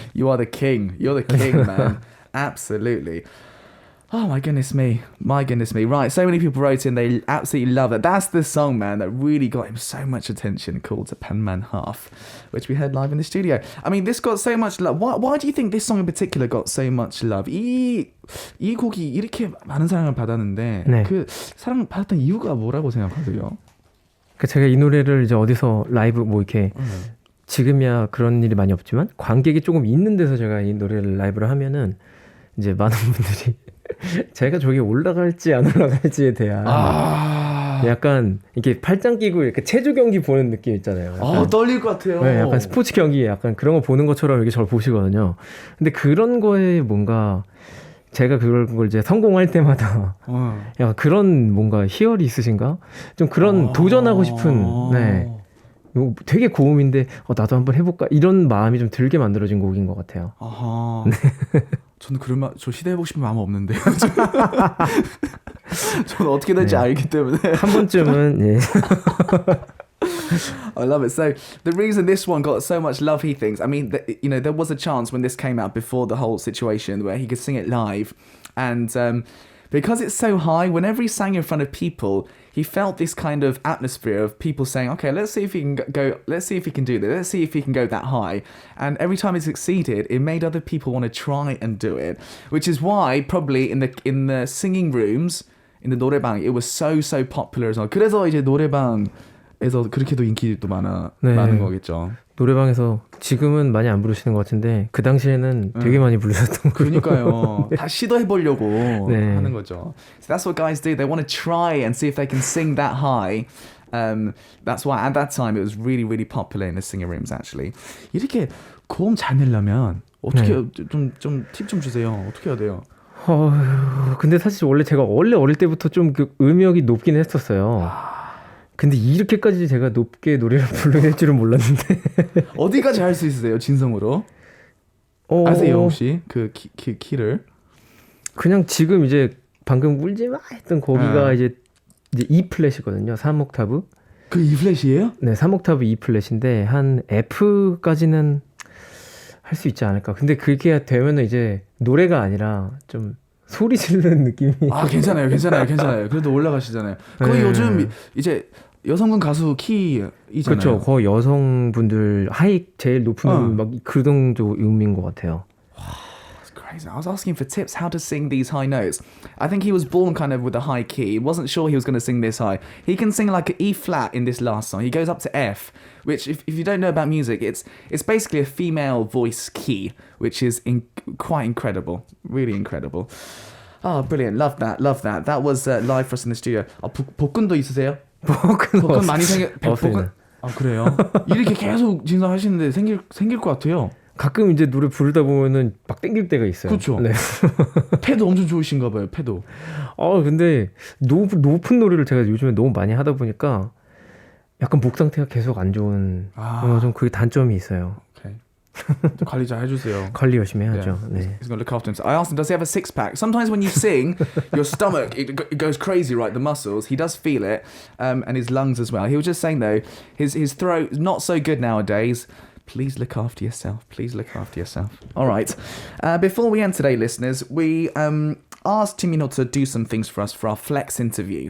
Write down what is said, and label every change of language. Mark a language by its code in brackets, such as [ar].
[en] You are the king. You're the king, man. Absolutely. Oh my goodness me. Right, so many people wrote in, they absolutely love it. That's the song, man, that really got him so much attention, called Penman Half, which we heard live in the studio. I mean, this got so much love. Why do you think this song in particular got so much love? [ko] 이 곡이 이렇게 많은 사랑을 받았는데 네. 그 사랑 받았던 이유가 뭐라고 생각하세요? 제가 이 노래를 이제 어디서 라이브 이렇게 지금이야 그런 일이 많이 없지만 관객이 조금 있는 데서 제가 이 노래를 라이브를 하면은 이제 많은 분들이 제가 저기 올라갈지 안 올라갈지에 대한 약간 이렇게 팔짱 끼고 이렇게 체조 경기 보는 느낌 있잖아요. 약간, 떨릴 것 같아요. 네, 약간 스포츠 경기 약간 그런 거 보는 것처럼 이렇게 저를 보시거든요. 근데 그런 거에 뭔가 제가 그걸 이제 성공할 때마다 약간 그런 뭔가 희열이 있으신가? 좀 그런 도전하고 싶은 네. 되게 고음인데 나도 한번 해볼까? 이런 마음이 좀 들게 만들어진 곡인 것 같아요. 아하. 네. 저는 저 시도해보고 싶은 마음 없는데요. 저는 어떻게 될지 알기 때문에. 한 번쯤은 예. [en] I love it. So the reason this one got so much love, he thinks, I mean, there was a chance when this came out before the whole situation where he could sing it live, and because it's so high, whenever he sang in front of people, he felt this kind of atmosphere of people saying, okay, let's see if he can go, let's see if he can do this, let's see if he can go that high. And every time he succeeded, it made other people want to try and do it, which is why probably in the singing rooms, in the 노래방, it was so popular as well. [ko] 그래서 이제 노래방에서 그렇게도 인기도 많은 거겠죠. 노래방에서 지금은 많이 안 부르시는 것 같은데 그 당시에는 되게 많이 부르셨던 거예요. 그러니까요. 다 시도해보려고 하는 거죠. [en] So that's what guys do. They want to try and see if they can sing that high. That's why at that time it was really popular in the singing rooms actually. [ko] 이렇게 고음 잘 내려면 어떻게 좀 팁 좀 주세요. 어떻게 해야 돼요? 근데 사실 제가 어릴 때부터 좀 그 음역이 높긴 했었어요. 근데 이렇게까지 제가 높게 노래를 부르게 될 줄은 몰랐는데. 어디까지 할 수 있으세요? 진성으로? 아세요 혹시 그 키를? 그냥 지금 이제 방금 울지 마 했던 거기가 이제 E 플랫이거든요. 3옥타브. 그 E 플랫이에요? 네, 3옥타브 E 플랫인데 한 F까지는 할 수 있지 않을까. 근데 그게 되면은 이제 노래가 아니라 좀 소리 지르는 느낌이. 괜찮아요. 그래도 올라가시잖아요. 거의 요즘 이제 여성분 가수 키이잖아요. 그렇죠. 거의 여성분들 제일 높은 막 그 정도 음인 것 같아요. [en] It's crazy. I was asking for tips how to sing these high notes. I think he was born kind of with a high key. He wasn't sure he was going to sing this high. He can sing like an E flat in this last song. He goes up to F, which if you don't know about music, it's basically a female voice key, which is quite incredible. Really incredible. Oh, brilliant. Love that. That was live for us in the studio. [ko] 복근도 있으세요? 복근 많이 복근? 그래요? 이렇게 계속 진행하시는데 생길 것 같아요. 가끔 이제 노래 부르다 보면은 막 땡길 때가 있어요. 그렇죠. 네. 패도 엄청 좋으신가 봐요. 패도. 근데 높은 노래를 제가 요즘에 너무 많이 하다 보니까 약간 목 상태가 계속 안 좋은 좀 그게 단점이 있어요. 오케이. 관리 잘 해주세요. 관리 열심히 해야죠. Yeah. 네. [en] He's gonna look after himself. I asked him, does he have a six pack? Sometimes when you sing, your stomach it goes crazy, right? The muscles. He does feel it, and his lungs as well. He was just saying though, his throat is not so good nowadays. Please look after yourself. Please look after yourself. All right. Before we end today, listeners, we asked Jin Minho to do some things for us for our Flex interview.